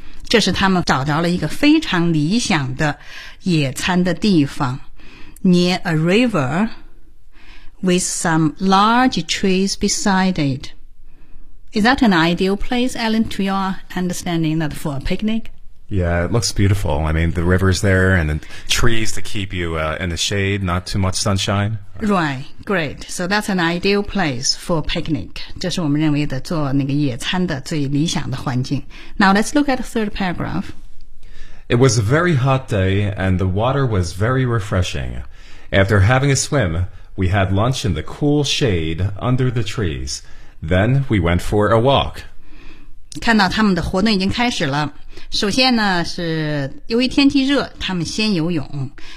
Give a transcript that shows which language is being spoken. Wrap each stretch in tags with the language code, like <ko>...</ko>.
<zh>这是他们找着了一个非常理想的野餐的地方</zh> <en>near a river with some large trees beside it. Is that an ideal place, Alan, to your understanding that for a picnic? Yeah, it looks beautiful. I mean, the river's there and the trees to keep you in the shade, not too much sunshine. Right, great. So that's an ideal place for picnic.</en> <zh>这是我们认为的做那个野餐的最理想的环境。</zh> <en>Now let's look at the third paragraph. It was a very hot day and the water was very refreshing. After having a swim, we had lunch in the cool shade under the trees. Then we went for a walk.</en> <zh>看到他们的活动已经开始了。首先呢，是由于天气热，他们先游泳。</zh>